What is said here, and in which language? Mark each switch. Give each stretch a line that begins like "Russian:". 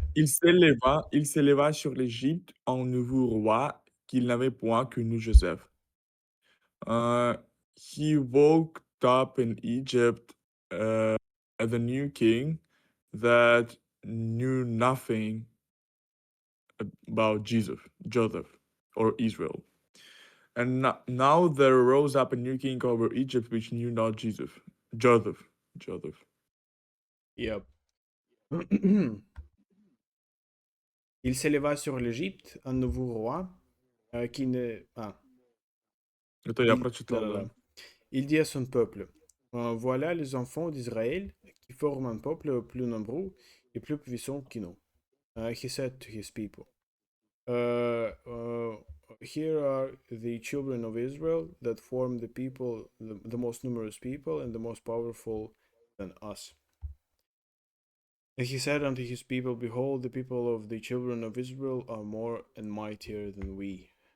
French: Il s'éleva sur l'Égypte un nouveau roi qu'il n'avait point connu Joseph.
English: Uh, he woke up in Egypt as a new king that knew nothing about Joseph, or Israel. And now there rose up a new king over Egypt which knew not Joseph. Yep.
French: Il s'éleva sur l'Égypte un nouveau roi qui ne... Ah,
Russian: Это я
French: là,
Russian: прочитал,
French: là,
Russian: да.
French: là. Il dit à son peuple, voilà les enfants d'Israël qui forment un peuple plus nombreux et plus puissant que nous.
English: He said to his people, uh, uh, here are the children of Israel that form the most numerous people and the most powerful than us. And he said unto his people, behold, the people of the children of Israel are more and mightier than we.